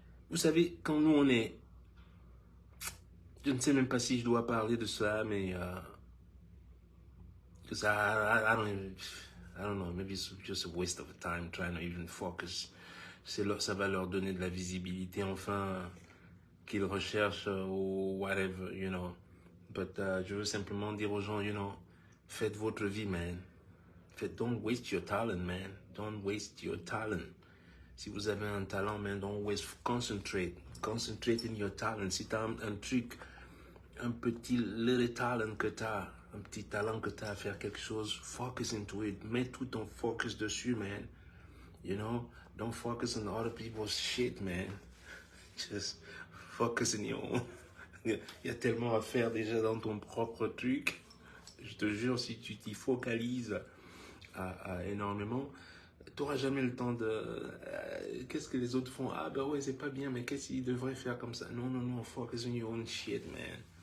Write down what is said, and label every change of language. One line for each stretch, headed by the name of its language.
French: Vous savez, quand nous, on est... Je ne sais même pas si je dois parler de ça, mais...
English: Because I don't know, maybe it's just a waste of time trying to even focus.
French: Ça va leur donner de la visibilité, enfin, qu'ils recherchent ou
English: whatever, you know.
French: But je veux simplement dire aux gens,
English: you know,
French: faites votre vie, man.
English: Don't waste your talent, man. Don't waste your talent.
French: Si vous avez un talent,
English: man, don't waste, concentrate. Concentrate in your talent.
French: Si tu as un truc, un petit little talent que tu as, un petit talent que tu as à faire quelque chose,
English: focus into it.
French: Mets tout ton focus dessus, man.
English: You know, don't focus on other people's shit, man. Just focus in your own.
French: Il y a tellement à faire déjà dans ton propre truc. Je te jure, si tu t'y focalises énormément, tu n'auras jamais le temps de... qu'est-ce que les autres font? Ah ben ouais, c'est pas bien, mais qu'est-ce qu'ils devraient faire comme ça? Non, non, non,
English: focus on your own shit, man.